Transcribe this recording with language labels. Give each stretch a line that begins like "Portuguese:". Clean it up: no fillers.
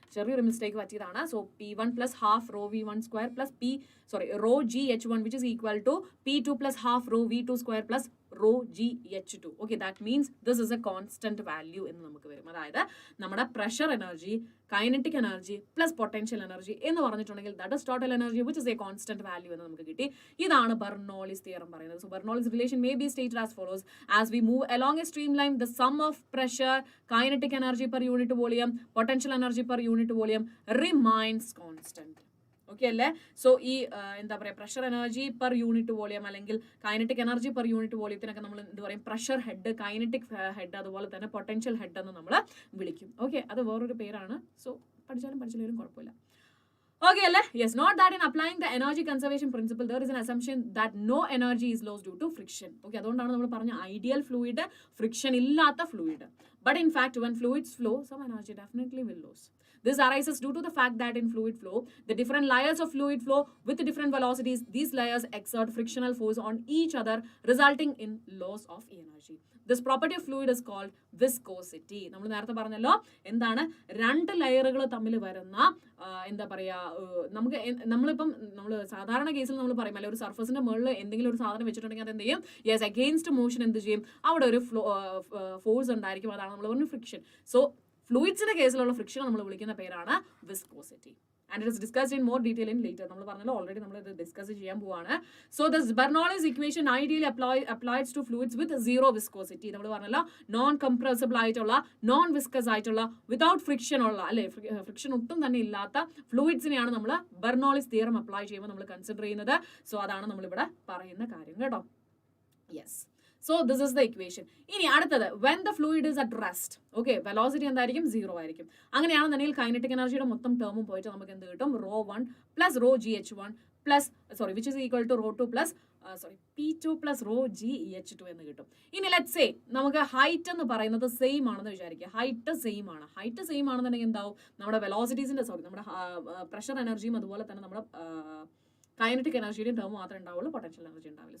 Malayalam: ചെറിയൊരു മിസ്റ്റേക്ക് പറ്റിയതാണ്.
English: So P1 plus half rho V1 square plus rho GH1 which is equal to P2 plus half rho V2 square plus rho GH2. Okay, that means this is a constant value എന്ന് നമുക്ക് വരും. അതായത് നമ്മുടെ pressure energy, kinetic energy plus potential energy എന്ന് പറഞ്ഞിട്ടുണ്ടെങ്കിൽ that is total energy which is a constant value എന്ന് നമുക്ക് കിട്ടി.
Malayalam: ഇതാണ് ബെർണോളിസ് തിയറം പറയുന്നത്.
English: So Bernoulli's relation may be stated as follows: as we move along a streamline, the sum of pressure, kinetic energy per unit volume, potential energy per unit volume remains constant.
Malayalam: Okay അല്ലേ? So ഈ എന്താ പറയുക, pressure energy per unit volume അല്ലെങ്കിൽ kinetic energy per unit വോളിയത്തിനൊക്കെ നമ്മൾ എന്ത് പറയും? Pressure head, kinetic head, അതുപോലെ തന്നെ പൊട്ടൻഷ്യൽ ഹെഡ് എന്ന് നമ്മൾ വിളിക്കും. ഓക്കെ, അത് വേറൊരു പേരാണ്. സോ പഠിച്ചാലും കുഴപ്പമില്ല.
English: Okay, yes, not that in applying the energy conservation principle, there is an assumption that no energy is lost due to friction.
Malayalam: Okay, അതുകൊണ്ടാണ് നമ്മൾ പറഞ്ഞ ideal fluid, friction ഇല്ലാത്ത fluid.
English: But in fact, when fluids flow, some energy definitely will lose. This arises due to the fact that in fluid flow, the different layers of fluid flow with different velocities, these layers exert frictional force on each other, resulting in loss of energy. This property of fluid is called viscosity.
Malayalam: നമ്മൾ നേരത്തെ പറഞ്ഞല്ലോ, എന്താണ്? രണ്ട് ലെയറുകൾ തമ്മിൽ വരുന്ന എന്താ പറയുക, നമ്മളിപ്പം നമ്മൾ സാധാരണ കേസിൽ നമ്മൾ പറയും അല്ലെ, ഒരു സർഫസിന്റെ മുകളിൽ എന്തെങ്കിലും ഒരു സാധനം വെച്ചിട്ടുണ്ടെങ്കിൽ അത് എന്ത് ചെയ്യും? യെസ്, അഗെയിൻസ്റ്റ് മോഷൻ എന്ത് ചെയ്യും? അവിടെ ഒരു ഫോഴ്സ് ഉണ്ടായിരിക്കും. അതാണ് നമ്മൾ പറഞ്ഞ ഫ്രിക്ഷൻ. സോ ഫ്ലൂയിഡ്സിന്റെ കേസിലുള്ള ഫ്രിക്ഷൻ നമ്മൾ വിളിക്കുന്ന പേരാണ് viscosity.
English: And it is discussed in more detail in later.
Malayalam: നമ്മൾ പറഞ്ഞല്ലോ, ഓൾറെഡി നമ്മൾ ഇത് ഡിസ്കസ് ചെയ്യാൻ പോവാണ്.
English: So this Bernoulli's equation ideally applies to fluids with zero viscosity.
Malayalam: നമ്മൾ പറഞ്ഞല്ലോ, നോൺ കംപ്രസിബിൾ ആയിട്ടുള്ള, നോൺ വിസ്കസ് ആയിട്ടുള്ള, വിതൗട്ട് ഫ്രിക്ഷൻ ഉള്ള, അല്ലെ, ഫ്രിക്ഷൻ ഒട്ടും തന്നെ ഇല്ലാത്ത ഫ്ലൂയിഡ്സിനെയാണ് നമ്മൾ Bernoulli's theorem അപ്ലൈ ചെയ്യുമ്പോൾ നമ്മൾ കൺസിഡർ ചെയ്യുന്നത്. സോ അതാണ് നമ്മളിവിടെ പറയുന്ന കാര്യം കേട്ടോ.
English: Yes, so this is the equation.
Malayalam: ഇനി അടുത്തത്,
English: when the fluid is at rest, okay, velocity
Malayalam: എന്തായിരിക്കും? 0 ആയിരിക്കും. അങ്ങനെയാണെന്നുണ്ടെങ്കിൽ കൈനറ്റിക് എനർജിയുടെ മൊത്തം ടേമും പോയിട്ട് നമുക്ക് എന്ത് കിട്ടും? Raw 1 plus rho GH1 plus which is equal to rho 2 plus P2 plus rho GH2 എന്ന് കിട്ടും. ഇനി ലെറ്റ്സ് സേ നമുക്ക് ഹൈറ്റ് എന്ന് പറയുന്നത് സെയിം ആണെന്ന് വിചാരിക്കുക. ഹൈറ്റ് സെയിം ആണെന്നുണ്ടെങ്കിൽ എന്താവും? നമ്മുടെ വെലോസിറ്റീസിന്റെ നമ്മുടെ പ്രഷർ എനർജിയും അതുപോലെ തന്നെ നമ്മുടെ കൈനറ്റിക് എനർജിയുടെയും ടേം മാത്രമേ ഉണ്ടാവുള്ളൂ, പൊട്ടൻഷ്യൽ എനർജി ഉണ്ടാവില്ല.